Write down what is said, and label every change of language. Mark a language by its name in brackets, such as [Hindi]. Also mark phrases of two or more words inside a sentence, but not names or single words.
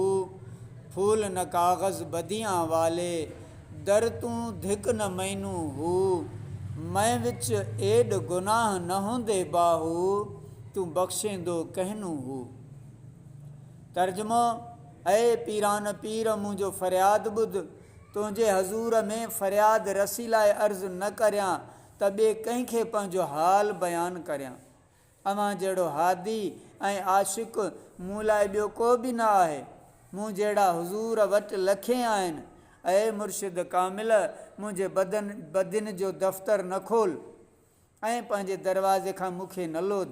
[Punjabi] پھول نہ کاغذ بدیاں والے، در توں دھک نہ مینوں ہو. میں وچ ایڈ گناہ نہ ہوندے باہو، توں بخشیندوں کہنوں ہو. [Sindhi] तर्जुमो, ऐ पीरान पीर मुंहिंजो फरियाद ॿुध, तुंहिंजे हज़ूर में फरियाद रसी लाइ अर्ज़ु न करियां त ॿिए कंहिंखे पंहिंजो हाल बयानु करियां। अव्हां जहिड़ो हादी ऐं आशिक़ मूं लाइ ॿियो को बि न आहे। मूं जहिड़ा हुज़ूर वटि लखे आहिनि। ऐं मुर्शिद कामिल, मुंहिंजे बदिन जो दफ़्तर न खोल ऐं पंहिंजे दरवाज़े खां मूंखे न लोध।